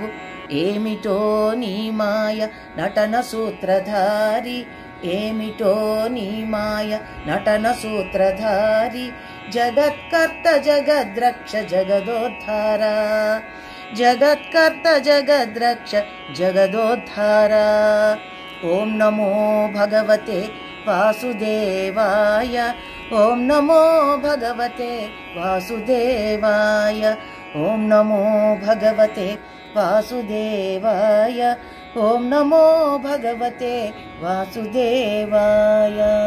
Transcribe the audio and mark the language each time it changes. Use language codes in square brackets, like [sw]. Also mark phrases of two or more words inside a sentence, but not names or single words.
[te] ఏమిటో నీ మాయ నటన సూత్రధారి, ఏమిటో నీ మాయ నటన సూత్రధారి. జగత్కర్త జగద్రక్ష జగదోద్ధార, జగత్కర్త జగద్రక్ష జగదోద్ధార. [sa] ఓం నమో భగవతే వాసుదేవాయ. ఓం నమో భగవతే వాసుదేవాయ. ఓం నమో భగవతే వాసుదేవాయ. ఓం నమో భగవతే వాసుదేవాయ.